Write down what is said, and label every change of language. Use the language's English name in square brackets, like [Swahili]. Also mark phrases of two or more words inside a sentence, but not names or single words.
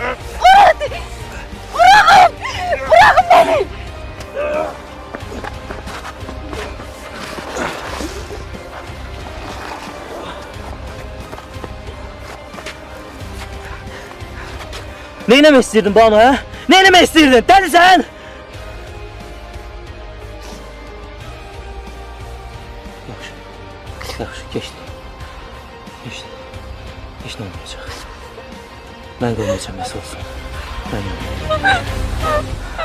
[Turkish] Bırakın! Bırakın beni! [Azerbaijani] Ne eləmək istəyirdin Banu ha? Ne eləmək istəyirdin? Dəlisən! Yaxşı, keçdi. Keçdi. Heç nə olmayacaq. Mən qoymayacağım, nəsə olsun. Mən yox.